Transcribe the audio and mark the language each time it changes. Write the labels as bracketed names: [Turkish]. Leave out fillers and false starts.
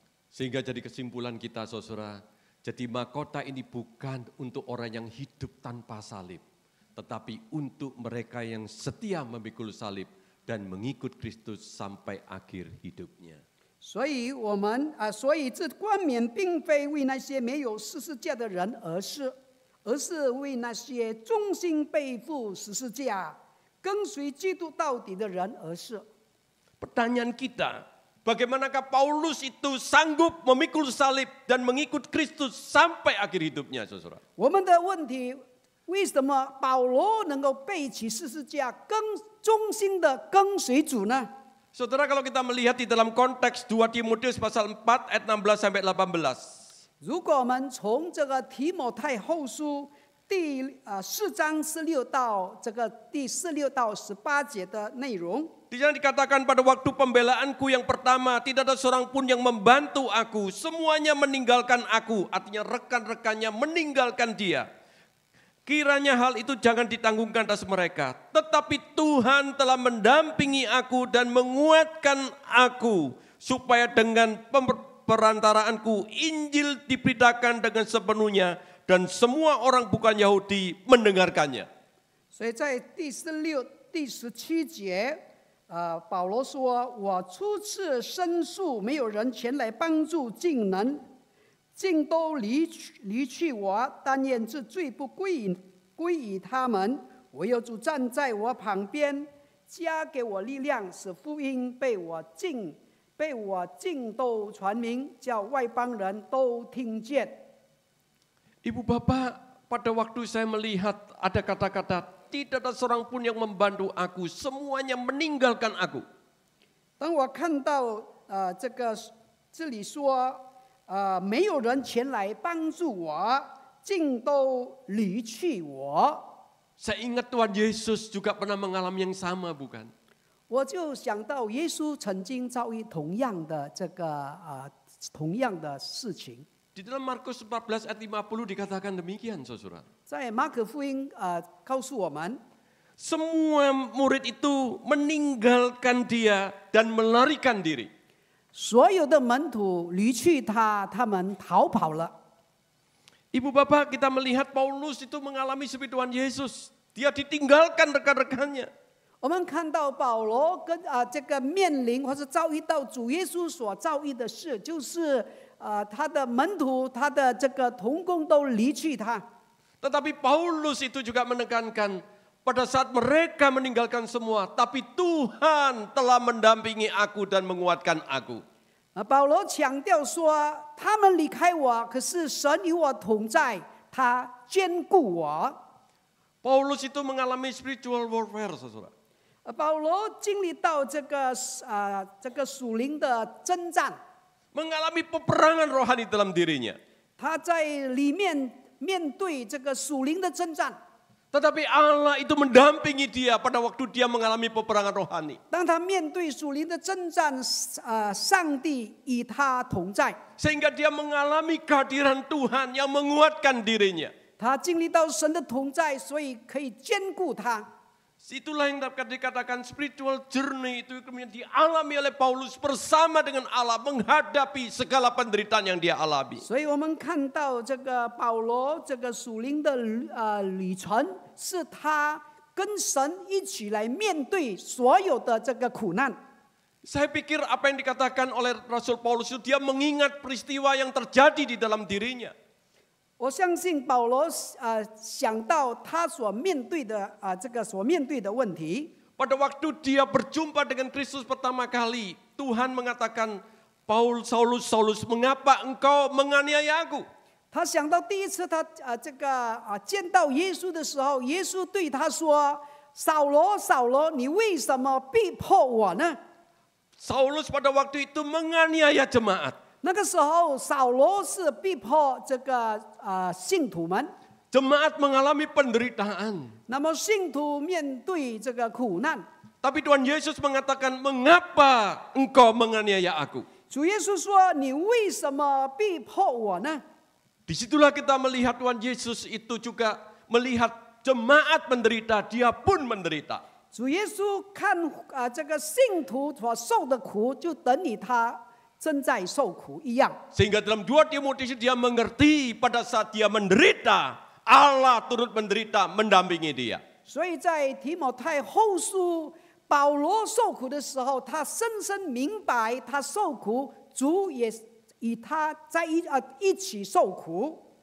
[Indonesian] Sehingga jadi kesimpulan kita saudara, jadi mahkota ini bukan untuk orang yang hidup tanpa salib, tetapi untuk mereka yang setia memikul salib dan mengikut Kristus sampai akhir hidupnya. [Chinese] 所以这冠冕并非为那些没有十字架的人而是为那些忠心背负十字架、跟随基督到底的人而是。 [Indonesian] Pertanyaan kita, bagaimanakah Paulus itu sanggup memikul salib dan mengikut Kristus sampai akhir hidupnya, saudara? [Chinese] 我们的问题，为什么保罗能够背起十字架，忠心的跟随主呢？ [Indonesian] Saudara, kalau kita melihat di dalam konteks 2 Timotius pasal 4 ayat 16 sampai 18. [Chinese] 如果我们从这个提摩太后书第4章16到第16到18节的内容， [Indonesian] Di sana dikatakan pada waktu pembelaanku yang pertama tidak ada seorang pun yang membantu aku, semuanya meninggalkan aku, artinya rekan-rekannya meninggalkan dia. Kiranya hal itu jangan ditanggungkan atas mereka, tetapi Tuhan telah mendampingi aku dan menguatkan aku, supaya dengan perantaraanku Injil diberitakan dengan sepenuhnya dan semua orang bukan Yahudi mendengarkannya. [Chinese] 所以在第16、第17节，保罗说：“我初次申诉，没有人前来帮助，竟都离去我，但愿这罪不归于他们。唯有主站在我旁边，加给我力量，使福音被我尽都传明，叫外邦人都听见。” [Indonesian] Ibu bapak, pada waktu saya melihat ada kata-kata, tidak ada seorang pun yang membantu aku, semuanya meninggalkan aku. [Chinese] 当我看到这里说没有人前来帮助我，竟都离去我。 [Indonesian] Saya ingat Tuhan Yesus juga pernah mengalami yang sama, bukan? [Chinese] 我就想到耶稣曾经遭遇同样的事情。 [Indonesian] Di dalam Markus 14 ayat 50 dikatakan demikian, saudara. [Chinese] 在马可福音告诉我们， [Indonesian] Semua murid itu meninggalkan dia dan melarikan diri. [Chinese] 所有的门徒离去他，他们逃跑了。 [Indonesian] Ibu bapak, kita melihat Paulus itu mengalami seperti Tuhan Yesus. Dia ditinggalkan rekan-rekannya. [Chinese] 我们看到保罗跟这个面临或是遭遇到主耶稣所遭遇的事，就是他的门徒、他的这个同工都离去他。 [Indonesian] Tetapi Paulus itu juga menekankan pada saat mereka meninggalkan semua, tapi Tuhan telah mendampingi aku dan menguatkan aku. [Chinese] 保罗强调说，他们离开我，可是神与我同在，他坚固我。 [Indonesian] Paulus itu mengalami [English] spiritual warfare, [Indonesian] saudara. [Chinese] 保罗经历到这个属灵的征战， [Indonesian] Mengalami peperangan rohani dalam dirinya. [Chinese] 他在里面面对这个属灵的征战。 [Indonesian] Tetapi Allah itu mendampingi dia pada waktu dia mengalami peperangan rohani. [Chinese] 当他面对属灵的征战，上帝与他同在， [Indonesian] Sehingga dia mengalami kehadiran Tuhan yang menguatkan dirinya. [Chinese] 他经历到神的同在，所以可以兼顾他。 [Indonesian] Itulah yang dapat dikatakan [English] spiritual journey [Indonesian] itu kemudian dialami oleh Paulus bersama dengan Allah menghadapi segala penderitaan yang dia alami. [Chinese] 所以我们看到这个保罗这个属灵的旅程，是他跟神一起来面对所有的这个苦难。 [Indonesian] Saya pikir apa yang dikatakan oleh Rasul Paulus itu dia mengingat peristiwa yang terjadi di dalam dirinya. [Chinese] 我相信保罗想到他所面对的所面对的问题。 [Indonesian] Pada waktu dia berjumpa dengan Kristus pertama kali, Tuhan mengatakan, Saulus, Saulus, mengapa engkau menganiaya aku? [Chinese] 他想到第一次他见到耶稣的时候，耶稣对他说：“扫罗，扫罗，你为什么逼迫我呢？” [Indonesian] Saulus pada waktu itu menganiaya jemaat. [Chinese] 那个时候，扫罗是逼迫这个信徒们。 [Indonesian] Jemaat mengalami penderitaan. [Chinese] 那么信徒面对这个苦难， [Indonesian] Tapi Tuhan Yesus mengatakan, mengapa engkau menganiaya aku? [Chinese] 主耶稣说：“你为什么逼迫我呢？” [Indonesian] Disitulah kita melihat Tuhan Yesus itu juga melihat jemaat menderita, dia pun menderita. [Chinese] 主耶稣看这个信徒所受的苦，就等于他正在受苦一样。 [Indonesian] Sehingga dalam 2 Timotius dia mengerti pada saat dia menderita, Allah turut menderita mendampingi dia. [Chinese] 所以在提摩太后书，保罗受苦的时候，他深深明白，他受苦，主也与他在一起受苦。